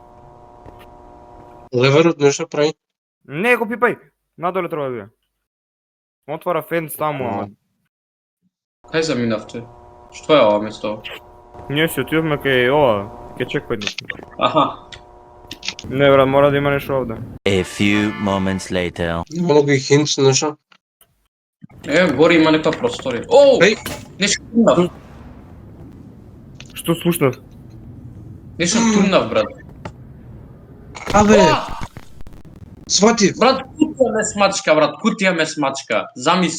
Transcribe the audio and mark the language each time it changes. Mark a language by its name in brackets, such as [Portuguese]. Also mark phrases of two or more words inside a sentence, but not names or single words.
[Macedonian] Леверот нешто прави. Не го пипај. Надоле треба да биде. Отвара фенс таму, ама. кај заминавте? Што е ова место? Ние си отидовме кај ова, кај чекпоинтот. Аха. Не брат, мора да има нешто овде. [English] A few moments later. [Macedonian] Има некој хинт нешто. Гори има некоја просторија. Оу! Еј. Нешто турнав. Што слушнав? Нешто турнав, брат. Абе, свати. Брат, кутија ме смачка, Замисли.